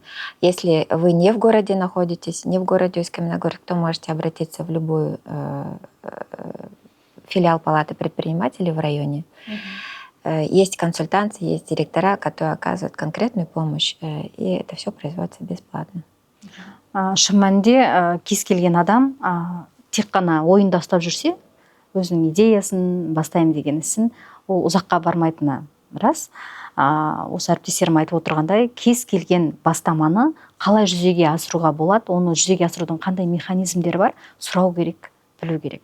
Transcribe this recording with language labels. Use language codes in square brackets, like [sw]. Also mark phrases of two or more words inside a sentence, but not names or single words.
[ru] Если вы не в городе находитесь, не в городе Усть-Каменогорск, то можете обратиться в любую филиал палаты предпринимателей в районе. Есть консультанты, есть директора, которые оказывают конкретную помощь, и это все производится бесплатно. [kk] Шын мәнінде кез келген адам тек қана ойында ұстап жүрсе, өзінің идеясын, бастаймын деген ісін, ол ұзаққа бармайтыны рас. Осы әріптестерім айтып отырғандай, кез келген бастаманы қалай жүзеге асыруға болады, оны жүзеге асырудың қандай механизмдері бар, сұрау керек, білу керек.